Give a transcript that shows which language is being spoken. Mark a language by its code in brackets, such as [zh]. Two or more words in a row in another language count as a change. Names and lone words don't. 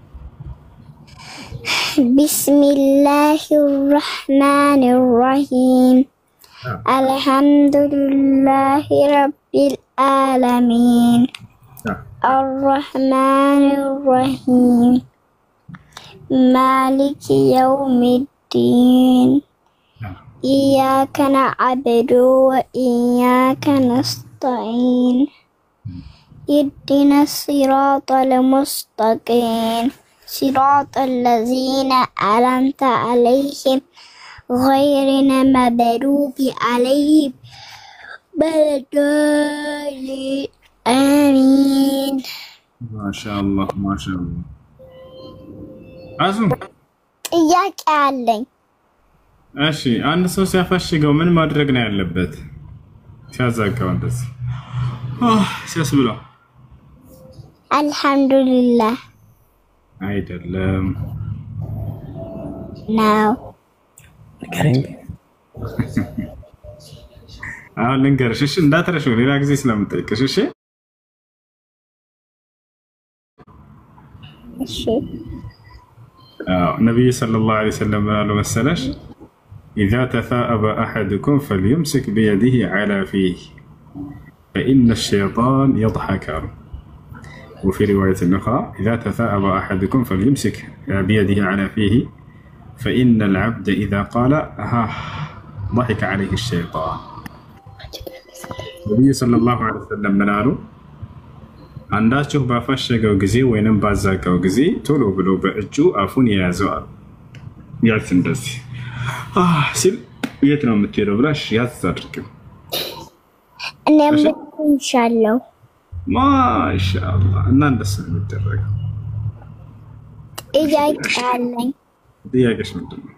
[ar] بسم الله الرحمن الرحيم الحمد لله رب العالمين الرحمن الرحيم مالك يوم الدين إياك نعبد وإياك نستعين اهدنا الصراط المستقيم صراط الذين أنعمت عليهم غير المغضوب عليهم ولا الضالين آمين. ما شاء الله ما شاء الله. አዙም [am] ጥያቄ አለኝ። እሺ አንድ ሰው ሲያፈሽገው ምን ማድረግ ነው ያለበት? ሲያዛጋው እንደዚህ ሲያስብለው አልሐምዱሊላህ አይደለም ነው። አሁን ልንገርሽ እሺ፣ እንዳትረሺው ሌላ ጊዜ ስለምጠይቅሽ እሺ። እሺ [ar] ነብዩ صلى الله عليه وسلم [am] ብለው መሰለሽ [ar] إذا تثاءب أحدكم فليمسك بيده على فيه فإن الشيطان يضحك وفي رواية أخرى إذا تثاءب أحدكم فليمسك بيده على فيه فإن العبد إذا قال ضحك عليه الشيطان. النبي صلى الله عليه وسلم من قالوا [am] አንዳችሁ ባፈሸገው ጊዜ ወይንም ባዛጋው ጊዜ ቶሎ ብሎ በእጁ አፉን ያዘዋል። ያልፍ እንደዚህ ሲል የት ነው የምትሄደው ብላሽ ያዝ አድርጊው። እኔም ኢንሻአላህ ማሻአላህ እና እንደሱ ነው የሚደረገው። ጥያቄሽ ምንድን ነው?